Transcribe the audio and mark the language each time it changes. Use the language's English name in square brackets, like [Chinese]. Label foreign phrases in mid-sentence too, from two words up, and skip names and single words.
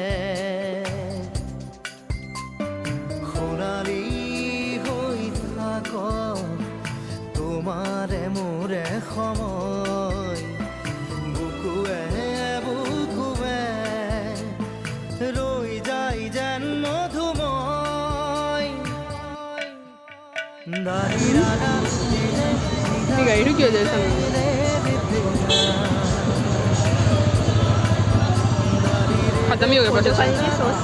[Assamese] সোণালী হৈ থাক তোমাৰে মোৰে সময় বুকুৱে বুকুৱে ৰৈ যায় যেন মধুময় [Korean] 네가 이렇게 해야 될 상황. 바다 미역에 빠졌어.